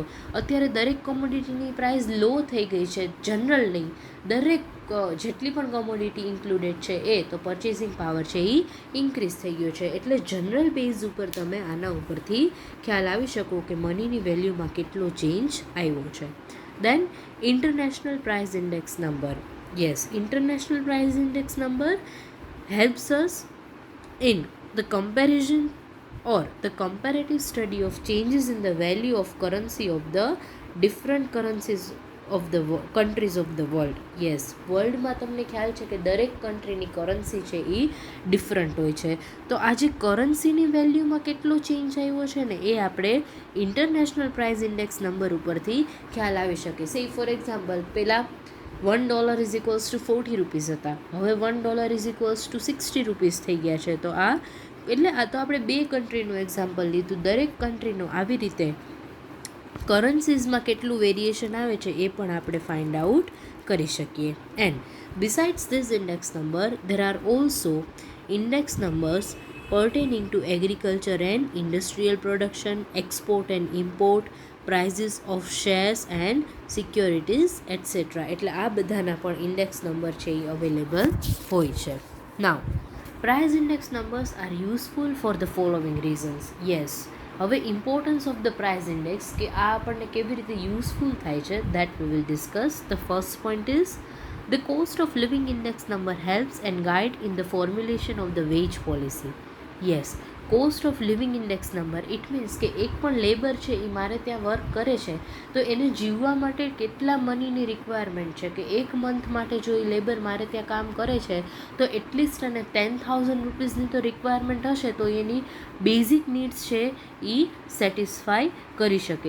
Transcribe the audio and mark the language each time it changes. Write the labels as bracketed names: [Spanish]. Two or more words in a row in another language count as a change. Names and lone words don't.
[Gujarati] અત્યારે દરેક કોમોડિટીની [English] price low [Gujarati] થઈ ગઈ છે, જનરલ નહીં, દરેક જેટલી પણ કોમોડિટી ઇન્ક્લુડેડ છે એ તો [English] purchasing power [Gujarati] છે એ ઇન્ક્રીઝ થઈ ગયો છે. એટલે [English] general base [Gujarati] ઉપર તમે આના ઉપરથી ખ્યાલ આવી શકો કે મનીની વેલ્યુમાં કેટલો ચેન્જ આવ્યો છે. [English] Then international price index number. Yes, international price index number helps us in the comparison or the comparative study of changes in the value of currency of the different currencies of the countries of the world. [Gujarati] યસ, વર્લ્ડમાં તમને ખ્યાલ છે કે દરેક કન્ટ્રીની કરન્સી છે એ ડિફરન્ટ હોય છે. તો આ જે કરન્સીની વેલ્યુમાં કેટલો ચેન્જ આવ્યો છે ને એ આપણે [English] international price index number [Gujarati] ઉપરથી ખ્યાલ આવી શકે. [English] Say for example પહેલાં $1 is equals to 40 rupees [Gujarati] હતા, હવે [English] $1 is equals to 60 rupees [Gujarati] થઈ ગયા છે. તો આ એટલે આ તો આપણે બે કન્ટ્રીનું એક્ઝામ્પલ લીધું, દરેક કન્ટ્રીનું આવી રીતે કરન્સીઝમાં કેટલું વેરિએશન આવે છે એ પણ આપણે [English] find out [Gujarati] કરી શકીએ. [English] And besides this index number there are also index numbers pertaining to agriculture and industrial production, export and import, prices of shares and securities etc. [Gujarati] એટલે આ બધાના પણ [English] index number [Gujarati] છે એ અવેલેબલ હોય છે. [English] Now price index numbers are useful for the following reasons. [Gujarati] યસ, હવે [English] importance of the price index [Gujarati] કે આ આપણને કેવી રીતે યુઝફુલ થાય છે [English] that we will discuss. The first point is the cost of living index number helps and guide in the formulation of the wage policy. Yes, cost of living index number it means [Gujarati] કે એક પણ લેબર છે એ મારે ત્યાં વર્ક કરે છે તો એને જીવવા માટે કેટલા મનીની રિક્વાયરમેન્ટ છે. કે એક મંથ માટે જો એ લેબર મારે ત્યાં કામ કરે છે તો એટલીસ્ટ એને 10,000 રૂપીસની તો રિક્વાયરમેન્ટ હશે તો એની [English] basic needs [Gujarati] છે એ સેટિસ્ફાય કરી શકે.